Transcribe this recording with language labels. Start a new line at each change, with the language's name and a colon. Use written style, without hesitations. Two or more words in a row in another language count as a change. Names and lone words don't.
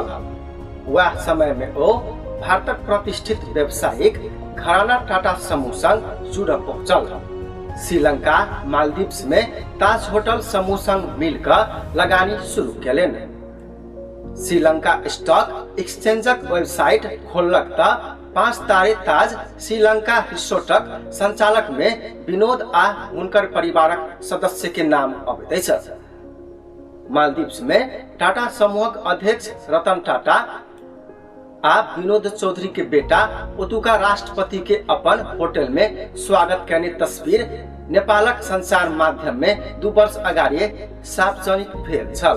Maithili: वह समय में ओ भारतक प्रतिष्ठित व्यवसायिक घराना टाटा समूह संग जुड़ पहुंचल। श्रीलंका मालदीव्स में ताज होटल समूह संग मिलकर लगानी शुरू कैलेन। श्रीलंका स्टॉक एक्सचेंजक वेबसाइट खोलक त 5 तारे ताज श्रीलंका रिसोर्टक संचालक में विनोद आ उनकर परिवारक सदस्य के नाम अबैत छ। मालदीव्स में टाटा समूहक अध्यक्ष रतन टाटा आ विनोद चौधरी के बेटा ओतुका राष्ट्रपति के अपन होटल में स्वागत करने तस्वीर नेपालक संचार माध्यम में 2 वर्ष अगाडि सार्वजनिक भेल छल।